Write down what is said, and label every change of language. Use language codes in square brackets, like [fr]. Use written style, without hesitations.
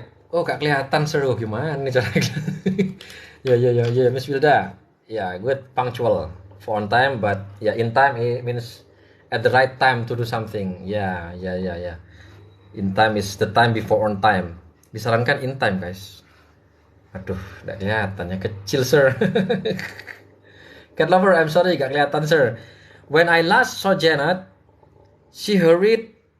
[id] Oh, gak kelihatan seru gimana nih cara. ya, Miss Wilda. [en] Ya, good, punctual, for on time, but ya in time it means at the right time to do something. Ya. In time is the time before on time. Disarankan in time, guys. [id] Aduh, gak kelihatannya kecil, sir. [en] Cat lover, I'm sorry, [id] gak kelihatan, [en] sir. When I last saw Janet, she hurried.